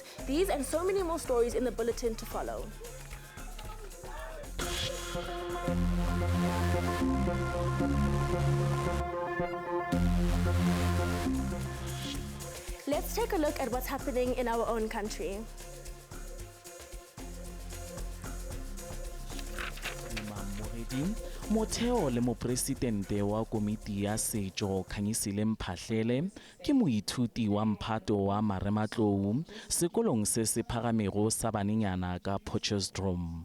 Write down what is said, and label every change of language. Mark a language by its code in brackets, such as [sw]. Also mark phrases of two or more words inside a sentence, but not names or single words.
[en] These and so many more stories in the bulletin to follow. Let's take a look at what's happening in our own country. [nso] Motheo le mopresidente wa komiti ya setso Khanyisile Mphahlele ke moithuti wa mphato wa Marematlou sekolong se se phagamego sa banenyana ka Potchefstroom.